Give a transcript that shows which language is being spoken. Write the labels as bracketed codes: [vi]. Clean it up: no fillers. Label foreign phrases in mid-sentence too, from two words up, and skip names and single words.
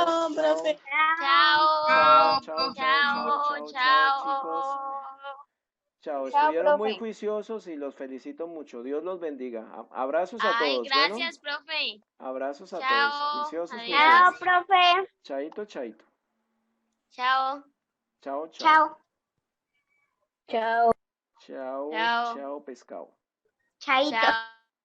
[es] Chao, chao. profe. Chao, Chao. chao, chao, chao, Chao. chao, chao, chicos. Chao. Chao, Chao, estuvieron muy profe. juiciosos y los felicito mucho. Dios los bendiga. Abrazos a Ay, todos. Bueno, gracias, profe. abrazos a todos. Chao. Juiciosos, Adiós. Chao, juiciosos. profe. Chaito, chaito. Chao. Chao, chao. Chao. Chao. Chao, Chao. chao, pescado. Chaito. Chao.